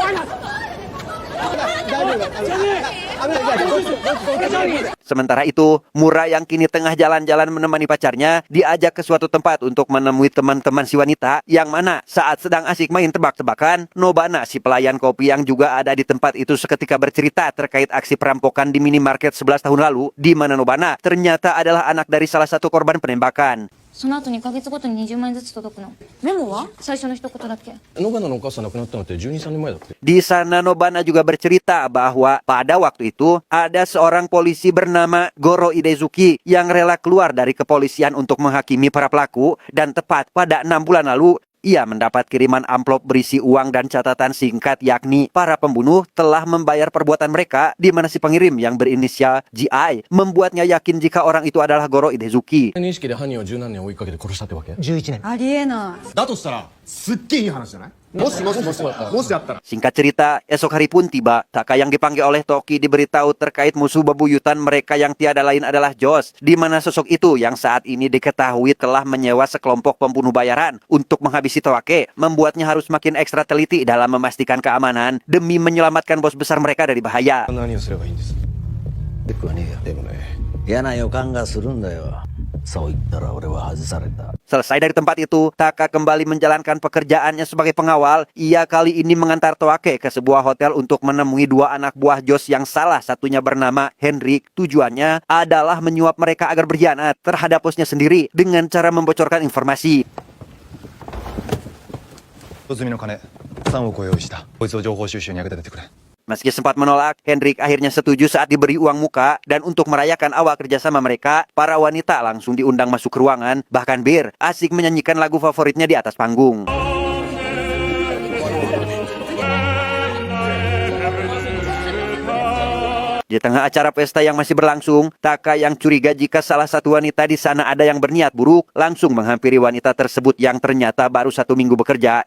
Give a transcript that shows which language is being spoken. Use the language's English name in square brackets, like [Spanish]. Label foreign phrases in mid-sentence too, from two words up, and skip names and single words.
[Indonesian] Sementara itu, Mura yang kini tengah jalan-jalan menemani pacarnya diajak ke suatu tempat untuk menemui teman-teman si wanita yang mana saat sedang asik main tebak-tebakan, Nobana si pelayan kopi yang juga ada di tempat itu seketika bercerita terkait aksi perampokan di minimarket 11 tahun lalu, di mana Nobana ternyata adalah anak dari salah satu korban penembakan. [Japanese] その後2ヶ月ごとに20万円ずつ届くの。メモは最初の一言だけ。ノバナのお母さん亡くなったのって12、3年前だって。 [Indonesian] Di sana Nobana juga bercerita bahwa pada waktu itu ada seorang polisi bernama Goro Idezuki yang rela keluar dari kepolisian untuk menghakimi para pelaku, dan tepat pada 6 bulan lalu ia mendapat kiriman amplop berisi uang dan catatan singkat yakni para pembunuh telah membayar perbuatan mereka, di mana si pengirim yang berinisial GI membuatnya yakin jika orang itu adalah Goro Idezuki. [Japanese] 認識で犯人を十何年追いかけて殺したってわけ？ありえない。だとしたらすっげえいい話じゃない？もしあったら [Indonesian] Singkat cerita, esok hari pun tiba. Taka yang dipanggil oleh Toki diberitahu terkait musuh bebuyutan mereka yang tiada lain adalah Josh, di mana sosok itu yang saat ini diketahui telah menyewa sekelompok pembunuh bayaran untuk menghabisi Toake, membuatnya harus makin ekstra teliti dalam memastikan keamanan demi menyelamatkan bos besar mereka dari bahaya. [Japanese] 何をすればいいんです？テクはねえや。でもね、嫌な予感がするんだよ。そう言ったら俺は外された。 [Indonesian] Selesai dari tempat itu, Taka kembali menjalankan pekerjaannya sebagai pengawal. Ia kali ini mengantar Toake ke sebuah hotel untuk menemui dua anak buah Josh yang salah satunya bernama Henrik. Tujuannya adalah menyuap mereka agar berkhianat terhadap bosnya sendiri dengan cara membocorkan informasi. [Japanese] 一つ目の金3億を用意したこいつを情報収集に役立ててくれ [Indonesian] Meski sempat menolak, Henrik akhirnya setuju saat diberi uang muka, dan untuk merayakan awal kerjasama mereka, para wanita langsung diundang masuk ke ruangan. Bahkan Bir asik menyanyikan lagu favoritnya di atas panggung. Di tengah acara pesta yang masih berlangsung, Taka yang curiga jika salah satu wanita di sana ada yang berniat buruk, langsung menghampiri wanita tersebut yang ternyata baru 1 minggu bekerja.